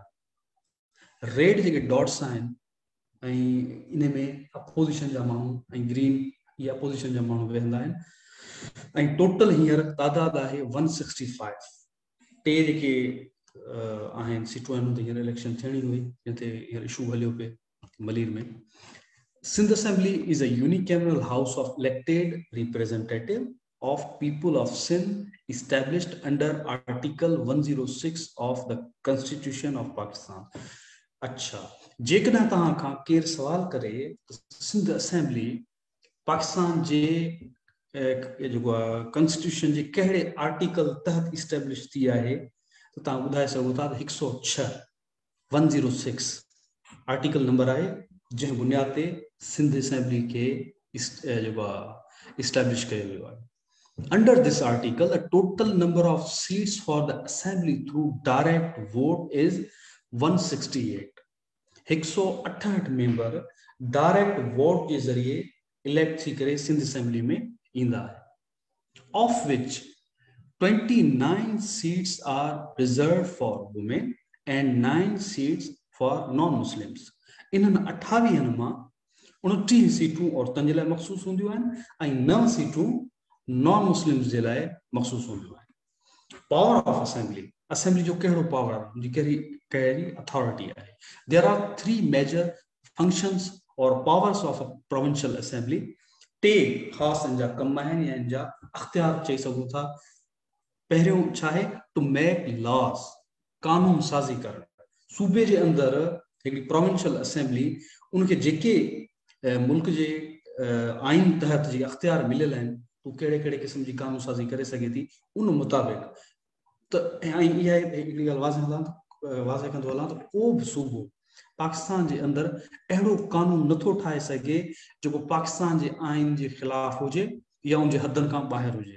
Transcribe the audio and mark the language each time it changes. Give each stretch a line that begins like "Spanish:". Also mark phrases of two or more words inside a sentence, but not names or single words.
Sindhi: रेड जेके डॉट्स आहिनि ऐं इन में अपोजिशन जा माण्हू ऐं ग्रीन इहे अपोजिशन जा माण्हू वेहंदा आहिनि ऐं टोटल हींअर तादाद आहे 165। टे जेके आहिनि सीटूं आहिनि त हींअर इलेक्शन थियणी हुई जिते हींअर इशू हलियो पिए मलीर में।
English: Sindh Assembly is a unicameral house of elected representative of people of Sindh established under Article 106 of the Constitution of Pakistan.
Sindhi: अच्छा, जेकॾहिं तव्हां खां केरु सवाल करे सिंध असेंबली पाकिस्तान जे जेको आहे कॉन्स्टिट्यूशन जे कहिड़े आर्टिकल तहत इस्टेब्लिश थी आहे त तव्हां ॿुधाए सघो था त 106 106 आर्टिकल नंबर आहे जंहिं बुनियाद ते सिंध असेंबली खे इस्टेब्लिश कयो वियो आहे।
English: Under this article, the total number of seats for the assembly through direct vote is 168.
Sindhi: 168 मेंबर
English: direct vote
Sindhi: के जरिए इलेक्ट थी करे सिंध असेंबली में ईंदा है,
English: of which 29 seats are reserved for women and 9 seats for non-Muslims.
Sindhi: इन्हनि 28 मां 29 सीटूं औरतुनि जे लाइ मखसूस हूंदियूं आहिनि ऐं 9 सीटूं
English: non Muslims
Sindhi: जे लाइ मखसूस हूंदियूं आहिनि।
English: power of assembly,
Sindhi: असेंबली जो कहिड़ो पावर आहे, उनजी कहिड़ी अथॉरिटी आहे।
English: there are 3 major functions and powers of a provincial assembly.
Sindhi: 3 ख़ासि इन जा कम आहिनि या इन जा अख्तियार चई सघूं था। पहिरियों छा आहे,
English: to make laws,
Sindhi: कानून साज़ी करणु। सूबे जे अंदरि हिकिड़ी
English: provincial assembly
Sindhi: उनखे जेके मुल्क जे आइन तहत जी अख्तियार मिलियल आहिनि, तू कहिड़े कहिड़े क़िस्म जी कानून साज़ी करे सघे थी, उन मुताबिक़ त इहा हिकिड़ी ॻाल्हि वाज़े कंदो हलां त को बि सूबो पाकिस्तान जे अंदरि अहिड़ो कानून नथो ठाहे सघे जेको पाकिस्तान जे आइन जे ख़िलाफ़ हुजे या उनजे हदनि खां ॿाहिरि हुजे।